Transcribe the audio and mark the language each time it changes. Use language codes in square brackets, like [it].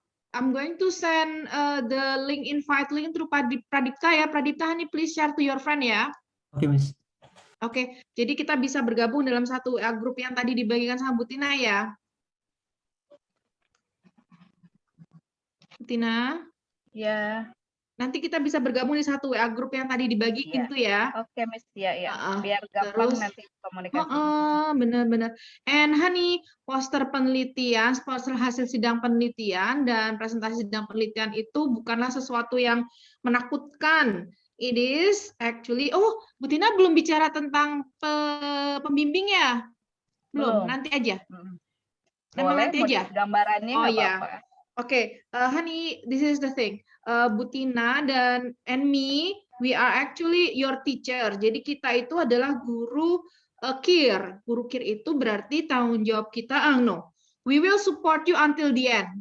[en] I'm going to send the invite link through Pradipta ya. Pradipta, honey, please share to your friend ya. [id] Oke, Miss. Oke, jadi kita bisa bergabung dalam satu WA grup yang tadi dibagikan sama Bu Tina ya. Bu Tina? Ya. Nanti kita bisa bergabung di satu WA grup yang tadi dibagiin tuh ya. Oke, Miss. Ya. Biar gampang nanti komunikasi. Benar-benar. [en] And honey, [id] poster penelitian, poster hasil sidang penelitian dan presentasi sidang penelitian itu bukanlah sesuatu yang menakutkan. [en] It is actually, [id] Bu Tina belum bicara tentang pembimbing ya? Belum. Nanti aja. Boleh, nanti aja. Gambarannya nggak apa-apa. [en] Oke, honey, this is the thing. Bu Tina and me, we are actually your teacher. [id] Jadi kita itu adalah guru KIR. Guru KIR itu berarti tanggung jawab kita. [en] No, we will support you until the end.